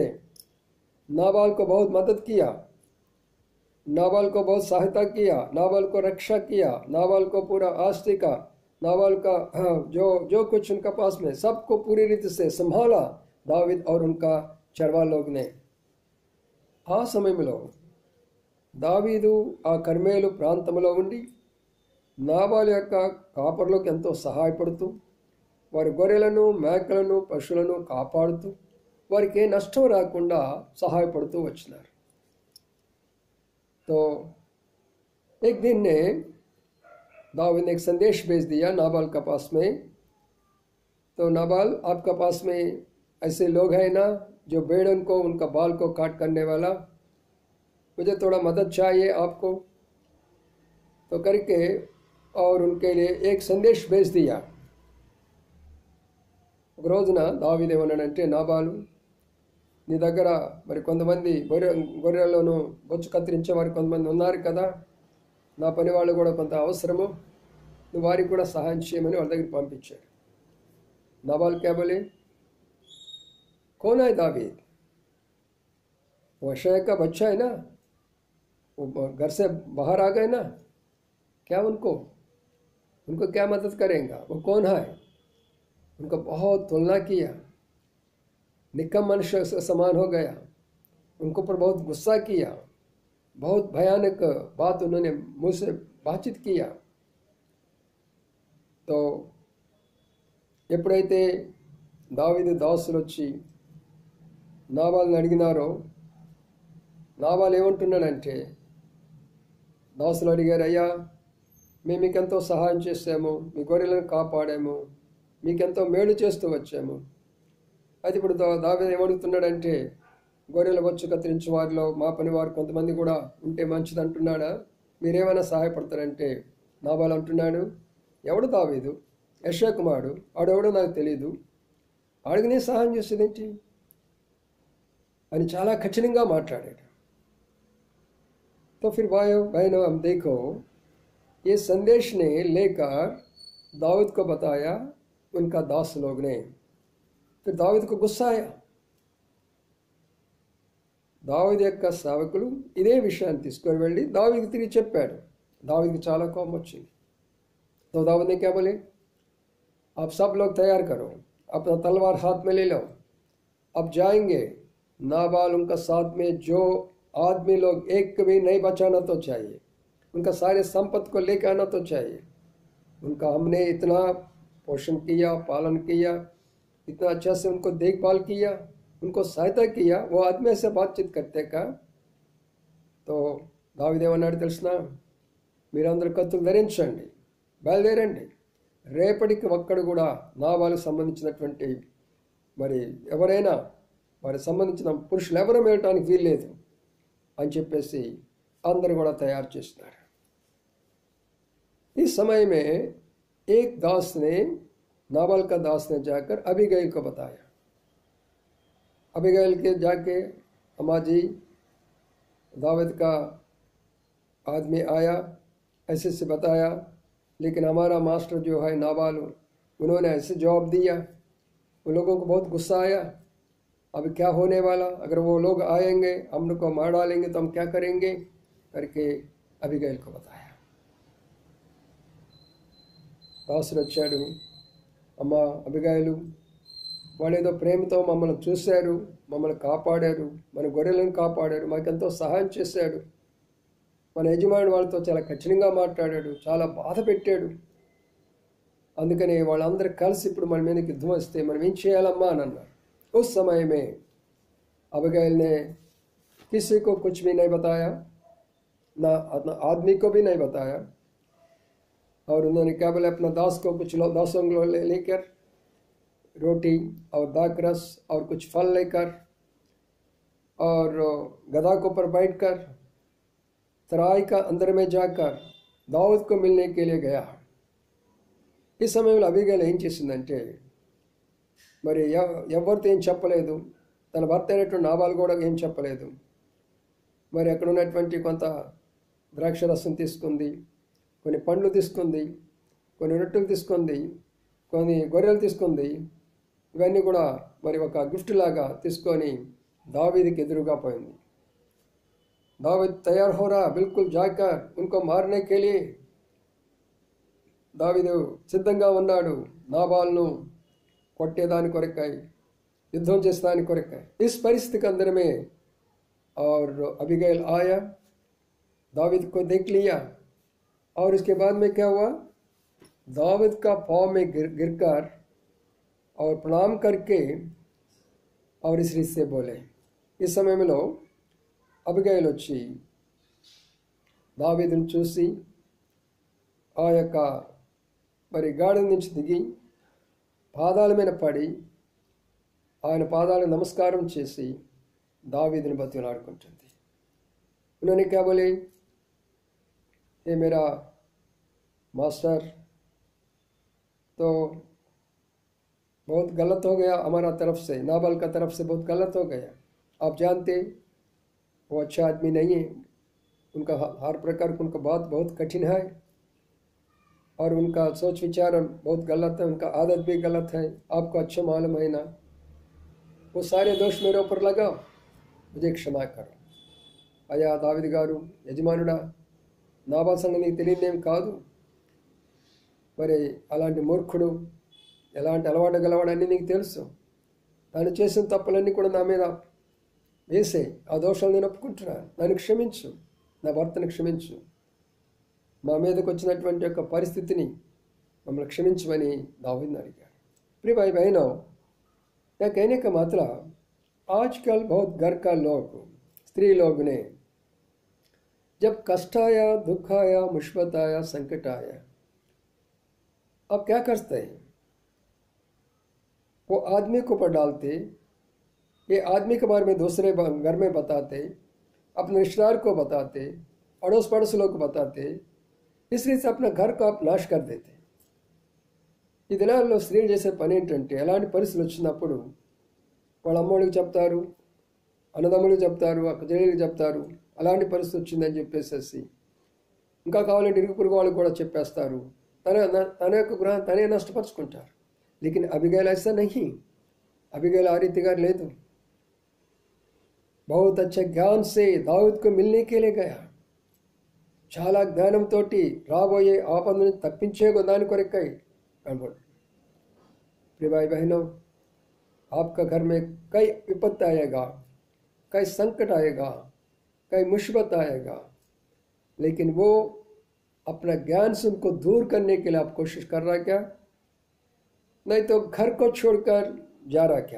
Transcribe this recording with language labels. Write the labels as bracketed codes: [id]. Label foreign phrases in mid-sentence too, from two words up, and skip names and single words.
[hi] नाबाल को बहुत मदद किया, नाबाल को बहुत सहायता किया, नाबाल को रक्षा किया, नाबाल को पूरा आस्ति का नाबाल का जो जो कुछ उनका पास में सबको पूरी रीति से संभाला दावीद और उनका చర్వా लोग ने। [te] ఆ సమయంలో దావీదు ఆ కర్మేలు ప్రాంతంలో ఉండి నాబాలు యొక్క కాపర్లకు ఎంతో సహాయపడుతూ వారి గొర్రెలను మేకలను పశువులను కాపాడుతూ వారికి ఏ నష్టం రాకుండా సహాయపడుతూ వచ్చినారు। [hi] तो एक दिन ने दाऊद ने एक संदेश भेज दिया नाबाल के पास में। तो नाबाल आपका पास में ऐसे लोग हैं ना जो भेड़ों को उनका बाल को काट करने वाला, मुझे थोड़ा मदद चाहिए आपको। तो करके और उनके लिए एक संदेश भेज दिया। [te] ఒక రోజున దావీదు ఏమన్నాడంటే, నాబాలు నీ దగ్గర మరి కొంతమంది గొర్రెలను బొచ్చు కత్తిరించే వారు కొంతమంది ఉన్నారు కదా, నా పని వాళ్ళు కూడా కొంత అవసరము, నువ్వు వారికి కూడా సహాయం చేయమని వాళ్ళ దగ్గర పంపించాడు। [hi] नाबाल क्या बोले, कौन है दावीद? वो अशय का बच्चा है ना, वो घर से बाहर आ गए ना, क्या उनको क्या मदद करेगा? वो कौन है? उनको बहुत तुलना किया, निकम मनुष्य से समान हो गया, उनको पर बहुत गुस्सा किया, बहुत भयानक बात उन्होंने मुँह से बातचीत किया। [te] तो ఎప్పుడైతే దావీదు దాసులు వచ్చి నాబాల్ని అడిగినారో, నాబాల్ ఏమంటున్నాడంటే, దాసులు అడిగారు, అయ్యా మేము మీకెంతో సహాయం చేసాము, మీ గొర్రెలను కాపాడాము, మీకెంతో మేలు చేస్తూ వచ్చాము, అయితే ఇప్పుడు దావీదు ఏమడుగుతున్నాడంటే, గొర్రెల బొచ్చు కత్తిరించే వారిలో మా పని వారు కొంతమంది కూడా ఉంటే మంచిది అంటున్నాడా, మీరేమైనా సహాయపడతారంటే నాబాల్ అంటున్నాడు, ఎవడు దావీదు? యెషయా కుమారుడు, ఆడెవడో నాకు తెలియదు, ఆడికి నేను సహాయం చేసేదేంటి అని చాలా కఠినంగా మాట్లాడాడు। [hi] तो फिर भाइयों बहनों हम देखो, ये संदेश ने लेकर दाऊद को बताया उनका दास लोग ने। फिर दाऊद को गुस्सा आया। [te] దావీదు యొక్క సేవకులు ఇదే విషయాన్ని తీసుకొని వెళ్ళి దావీదుకి తిరిగి చెప్పాడు। దావీదుకి చాలా కోపం వచ్చింది। [hi] तो दाऊद ने क्या बोले, आप सब लोग तैयार करो, अपना तलवार हाथ में ले लो, अब जाएंगे। नाबाल उनका साथ में जो आदमी लोग एक भी नहीं बचाना तो चाहिए, उनका सारे संपत्ति को लेकर आना तो चाहिए। उनका हमने इतना पोषण किया, पालन किया, इतना अच्छा से उनको देखभाल किया, उनको सहायता किया, वो आदमी से बातचीत करते का। [te] तो దావీదు ఏమన్నాడు తెలుసునా, మీరందరూ కత్తులు ధరించండి, బయలుదేరండి, రేపటికి ఒక్కడు కూడా నాబాలకు సంబంధించినటువంటి మరి ఎవరైనా వారికి సంబంధించిన పురుషులు ఎవరు వెళ్ళటానికి వీల్లేదు అని చెప్పేసి అందరూ కూడా తయారు చేస్తున్నారు। [hi] इस समय में एक दास ने, नाबाल का दास ने जाकर अबीगैल को बताया। अबीगैल के जाके, अम्मा जी दाऊद का आदमी आया, ऐसे से बताया, लेकिन हमारा मास्टर जो है नाबाल, उन्होंने ऐसे जवाब दिया, उन लोगों को बहुत गुस्सा आया। अब क्या होने वाला, अगर वो लोग आएंगे हम लोग को मार डालेंगे तो हम क्या करेंगे करके अबीगैल को बताया। [te] దాసుడు వచ్చాడు, అమ్మ అబిగైలు, వాళ్ళేదో ప్రేమతో మమ్మల్ని చూశారు, మమ్మల్ని కాపాడారు, మన గొర్రెలను కాపాడారు, మాకెంతో సహాయం చేశాడు, మన యజమాని వాళ్ళతో చాలా కఠినంగా మాట్లాడాడు, చాలా బాధ పెట్టాడు, అందుకని వాళ్ళందరూ కలిసి ఇప్పుడు మన మీదకి యుద్ధం వస్తే మనం ఏం చేయాలమ్మా అని అన్నారు। [hi] उस समय में अबीगैल ने किसी को कुछ भी नहीं बताया, ना आदमी को भी नहीं बताया, और उन्होंने क्या बोले, अपना दास को कुछ दासों को लेकर रोटी और दाखरस और कुछ फल लेकर और गधा के ऊपर बैठकर तराई का अंदर में जाकर दाऊद को मिलने के लिए गया। [te] इस సమయంలో అబీగైల్ ఏం చేసిందంటే, మరి ఎవరితో ఏం చెప్పలేదు, తన భర్త అయినటువంటి నాబాల్ కూడా ఏం చెప్పలేదు, మరి అక్కడ ఉన్నటువంటి కొంత ద్రాక్ష రసం తీసుకుంది, కొన్ని పండ్లు తీసుకుంది, కొన్ని రొట్టెలు తీసుకుంది, కొన్ని గొర్రెలు తీసుకుంది, ఇవన్నీ కూడా మరి ఒక గిఫ్ట్ లాగా తీసుకొని दावीद ఎదురుగా పోయింది। [hi] दाऊद तैयार हो रहा, बिल्कुल जाकर उनको मारने के लिए। [te] దావీదు సిద్ధంగా ఉన్నాడు నాబాల్ను కొట్టేదాని కొరకై, युद्धों చేస్తాని కొరకై. [hi] इस परिस्थिति के अंदर में और अबीगैल आया, दावीद को देख लिया और इसके बाद में क्या हुआ, दावीद का पाँव में गिरकर और प्रणाम करके और इस रीत से बोले. [te] इस సమయంలో అబిగైల్ వచ్చి దావీదును చూసి ఆ యొక్క మరి గాడి నుంచి దిగి పాదాల మీద పడి ఆయన పాదాలకు నమస్కారం చేసి दावीद ने बतिलाడుకుంటుంది. [hi] उन्होंने क्या बोले, ये मेरा मास्टर तो बहुत गलत हो गया हमारा तरफ से, नाबाल का तरफ से बहुत गलत हो गया. आप जानते वो अच्छा आदमी नहीं है, उनका हर प्रकार उनका बात बहुत कठिन है और उनका सोच विचार बहुत गलत है, उनका आदत भी गलत है. आपको अच्छा मालूम है ना, वो सारे दोष मेरे ऊपर लगाओ, मुझे क्षमा करो. [te] అయ్యా దావీదు గారు, యజమానుడా, నాబాల్ సంగతి నీకు తెలియదేం కాదు. మరి అలాంటి మూర్ఖుడు, ఎలాంటి అలవాటు గలవాడని నీకు తెలుసు. తాను చేసిన తప్పులన్నీ కూడా నా మీద వేసే ఆ దోషాలు నేను ఒప్పుకుంటున్నాను. నన్ను క్షమించు, నా భర్తను క్షమించు, మా మీదకి వచ్చినటువంటి యొక్క పరిస్థితిని మమ్మల్ని క్షమించమని దావీదుని అడిగాడు. [hi] प्रिय भाई बहनों, यह कहने का मतलब आजकल बहुत घर का लोग, स्त्री लोग ने जब कष्ट आया, दुख आया, मुसीबत आया, संकट आया, अब क्या करते हैं, वो आदमी को ऊपर डालते, ये आदमी के बारे में दूसरे घर में बताते, अपने रिश्तेदार को बताते, अड़ोस पड़ोस लोग को बताते, इसलिए से अपना घर को आप नाश कर देते. [te] ఈ దినాల్లో స్త్రీలు చేసే పని ఏంటంటే, ఎలాంటి పరిస్థితులు వచ్చినప్పుడు వాళ్ళ అమ్మోళ్ళకి చెప్తారు, అన్నదమ్ములకు చెప్తారు, అక్క చెల్లెళ్ళకి చెప్తారు, అలాంటి పరిస్థితి వచ్చిందని చెప్పేసేసి ఇంకా కావాలంటే ఇరుగు పొరుగు వాళ్ళకి కూడా చెప్పేస్తారు. తన యొక్క గృహాన్ని తనే నష్టపరుచుకుంటారు. [hi] लेकिन अबीगैल ऐसा नहीं, अबीगैल [te] ఆ రీతిగా లేదు. [hi] बहुत अच्छे ज्ञान से दाऊद को मिलने के लिए गया. [te] చాలా జ్ఞానంతో రాబోయే ఆపదను తప్పించే దాని కొరకై कन्वर्ट. [hi] प्रिय भाई बहनों, आपका घर में कई विपत्ति आएगा, कई संकट आएगा, कई मुसीबत आएगा, लेकिन वो अपना ज्ञान से उनको दूर करने के लिए आप कोशिश कर रहा क्या, नहीं तो घर को छोड़कर जा रहा क्या.